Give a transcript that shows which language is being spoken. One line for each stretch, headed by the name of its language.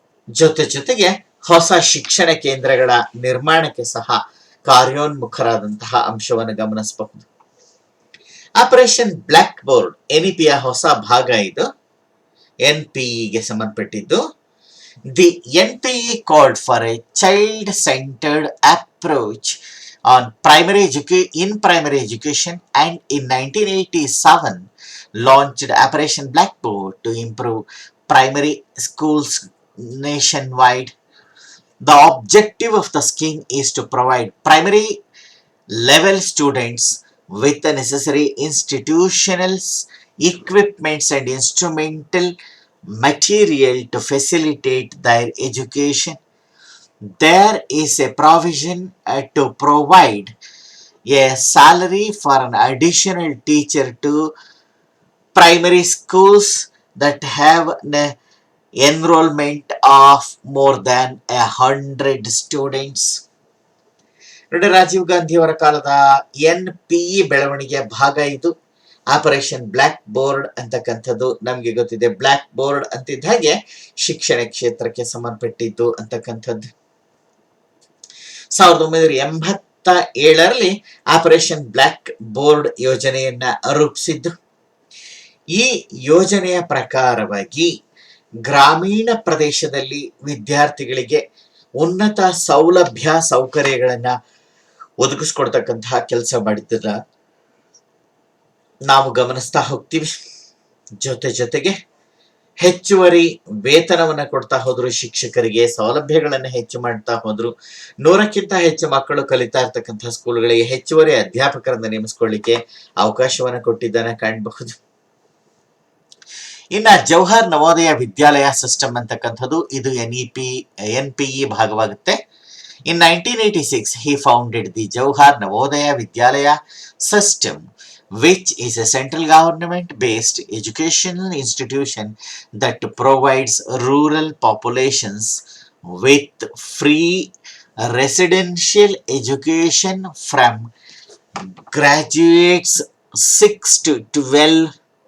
Kannada: ಜೊತೆಗೆ ಹೊಸ ಶಿಕ್ಷಣ ಕೇಂದ್ರಗಳ ನಿರ್ಮಾಣಕ್ಕೆ ಸಹ ಕಾರ್ಯೋನ್ಮುಖರಾದಂತಹ ಅಂಶವನ್ನು ಗಮನಿಸಬಹುದು. ಆಪರೇಷನ್ ಬ್ಲ್ಯಾಕ್ ಬೋರ್ಡ್ NEPಯ ಹೊಸ ಭಾಗ ಇದು, NPEಗೆ ಸಂಬಂಧಪಟ್ಟಿದ್ದು.
English: The NPE called for a child-centered approach on primary education and in 1987 launched Operation Blackboard to improve primary schools nationwide. The objective of the scheme is to provide primary level students with the necessary institutionals, equipments and instrumental material to facilitate their education. There is a provision to provide a salary for an additional teacher to primary schools that have an enrollment of more than 100 students.
Kannada: ನೋಡಿ, ರಾಜೀವ್ ಗಾಂಧಿ ಅವರ ಕಾಲದ NPE ಬೆಳವಣಿಗೆಯ ಭಾಗ ಇದು. Operation black board ಅಂತಕ್ಕಂಥದ್ದು ನಮ್ಗೆ ಗೊತ್ತಿದೆ. Black board ಅಂತಿದ್ದ ಹಾಗೆ ಶಿಕ್ಷಣ ಕ್ಷೇತ್ರಕ್ಕೆ ಸಂಬಂಧಪಟ್ಟಿದ್ದು ಅಂತಕ್ಕಂಥದ್ದು. 1987ರಲ್ಲಿ ಆಪರೇಷನ್ ಬ್ಲ್ಯಾಕ್ ಬೋರ್ಡ್ ಯೋಜನೆಯನ್ನ ರೂಪಿಸಿದ್ದು. ಈ ಯೋಜನೆಯ ಪ್ರಕಾರವಾಗಿ ಗ್ರಾಮೀಣ ಪ್ರದೇಶದಲ್ಲಿ ವಿದ್ಯಾರ್ಥಿಗಳಿಗೆ ಉನ್ನತ ಸೌಲಭ್ಯ ಸೌಕರ್ಯಗಳನ್ನ ಒದಗಿಸ್ಕೊಡ್ತಕ್ಕಂತಹ ಕೆಲಸ ಮಾಡಿದ್ದನ್ನ ನಾವು ಗಮನಿಸ್ತಾ ಹೋಗ್ತೀವಿ. ಜೊತೆಗೆ ಹೆಚ್ಚುವರಿ ವೇತನವನ್ನ ಕೊಡ್ತಾ ಹೋದ್ರು, ಶಿಕ್ಷಕರಿಗೆ ಸೌಲಭ್ಯಗಳನ್ನ ಹೆಚ್ಚು ಮಾಡ್ತಾ ಹೋದ್ರು. 100ಕ್ಕಿಂತ ಹೆಚ್ಚು ಮಕ್ಕಳು ಕಲಿತಾ ಇರ್ತಕ್ಕಂತಹ ಸ್ಕೂಲ್ಗಳಿಗೆ ಹೆಚ್ಚುವರಿ ಅಧ್ಯಾಪಕರನ್ನ ನೇಮಿಸ್ಕೊಳ್ಳಿಕ್ಕೆ ಅವಕಾಶವನ್ನ ಕೊಟ್ಟಿದ್ದನ್ನ ಕಾಣಬಹುದು. ಇನ್ನ ಜವಾಹರ್ ನವೋದಯ ವಿದ್ಯಾಲಯ ಸಿಸ್ಟಮ್ ಅಂತಕ್ಕಂಥದ್ದು ಇದು NPE ಭಾಗವಾಗುತ್ತೆ.
English: In 1986, he founded the Jawahar Navodaya Vidyalaya system, which is a central government-based educational institution that provides rural populations with free residential education from graduates 6 to 12.